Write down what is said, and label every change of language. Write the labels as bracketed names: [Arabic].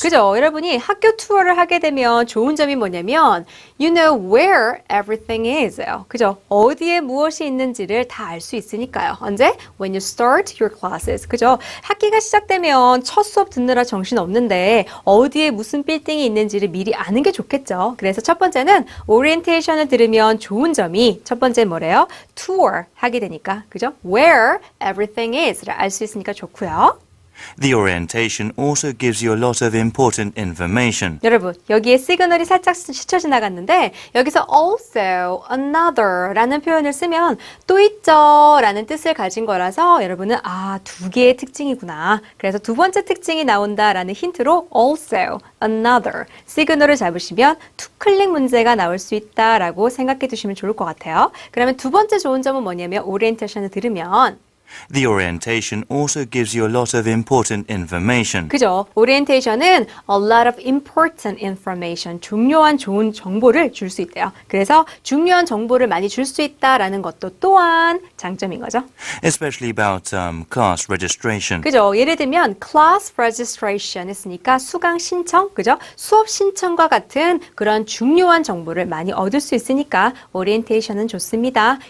[Korean] 그죠? 여러분이 학교 투어를 하게 되면 좋은 점이 뭐냐면 [English] you know where everything is. [Korean] 그죠? 어디에 무엇이 있는지를 다 알 수 있으니까요. 언제? [English] When you start your classes. [Korean] 그죠? 학기가 시작되면 첫 수업 듣느라 정신 없는데 어디에 무슨 빌딩이 있는지를 미리 아는 게 좋겠죠. 그래서 첫 번째는 오리엔테이션을 들으면 좋은 점이 첫 번째 뭐래요? tour 하게 되니까. 그죠? [English] where everything is [Korean] 를 알 수 있으니까 좋고요. [English] The orientation also gives you a lot of important information. [Korean] 여러분, 여기에 시그널이 살짝 스쳐 지나갔는데 여기서 also, another 라는 표현을 쓰면 또 있죠 라는 뜻을 가진 거라서 여러분은 두 개의 특징이구나. 그래서 두 번째 특징이 나온다라는 힌트로 also, another 시그널을 잡으시면 투클릭 문제가 나올 수 있다라고 생각해 두시면 좋을 것 같아요. 그러면 두 번째 좋은 점은 뭐냐면 오리엔테이션을 들으면 [English] The orientation also gives you a lot of important information. [Korean] 그죠? 오리엔테이션은 [English] a lot of important information, [Korean] 중요한 좋은 정보를 줄 수 있대요. 그래서 중요한 정보를 많이 줄 수 있다라는 것도 또한 장점인 거죠. [English] Especially about class registration. [Korean] 그죠? 예를 들면 class registration 했으니까 수강 신청, 그죠? 수업 신청과 같은 그런 중요한 정보를 많이 얻을 수 있으니까 오리엔테이션은 좋습니다.